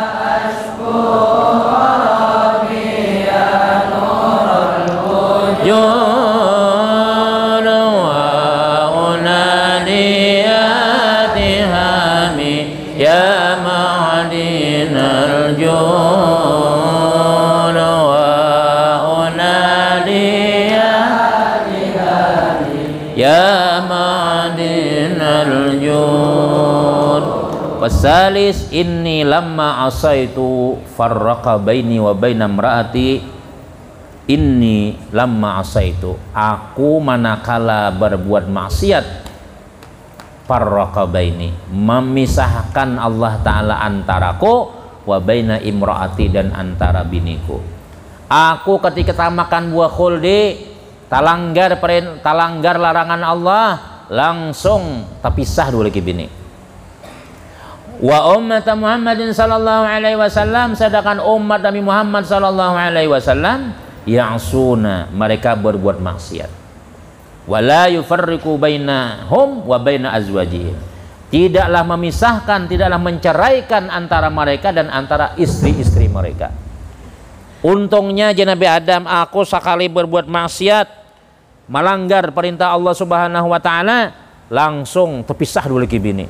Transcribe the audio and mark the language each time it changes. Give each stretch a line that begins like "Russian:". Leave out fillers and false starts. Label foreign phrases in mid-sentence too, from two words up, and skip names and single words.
Arabic: جود وأنادي اتهامي يا معدن الجود وأنادي يا معدن الجود والثالث إني لما عصيت فرق بيني وبين امرأتي إني لما عصيت,
Banjar: aku manakala berbuat maksiat,
Arabic: فرق بيني,
Banjar: memisahkan Allah Ta'ala antaraku
Arabic: وبين امرأتي,
Banjar: dan antara biniku. Aku ketika makan buah khuldi, talanggar larangan Allah, langsung terpisah dulu lagi bini.
Arabic: وأمة محمد صلى الله عليه وسلم,
Banjar: sedangkan umat Nabi Muhammad
Arabic: صلى الله عليه وسلم يعصون,
Banjar: mereka berbuat maksiat.
Arabic: ولا يفرق بينهم وبين أزواجهم,
Banjar: tidaklah memisahkan, tidaklah menceraikan antara mereka dan antara istri-istri mereka. Untungnya Nabi Adam, aku sekali berbuat maksiat, melanggar perintah Allah
Arabic: سبحانه وتعالى,
Banjar: langsung terpisah dulu lagi bini.